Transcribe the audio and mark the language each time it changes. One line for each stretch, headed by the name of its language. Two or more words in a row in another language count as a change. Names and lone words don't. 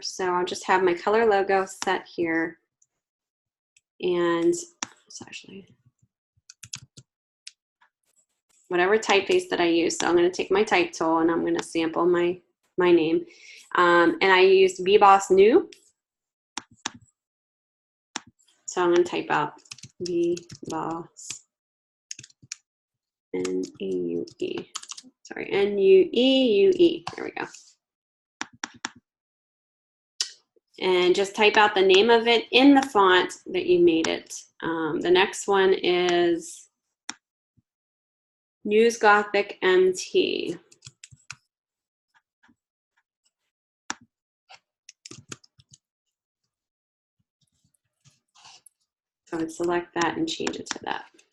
English: So I'll just have my color logo set here. And it's actually whatever typeface that I use. So I'm going to take my type tool and I'm going to sample my name. And I used VBoss New. So I'm going to type out VBoss N-E-U-E. Sorry, N-U-E-U-E. There we go. And just type out the name of it in the font that you made it. The next one is News Gothic MT. So I would select that and change it to that.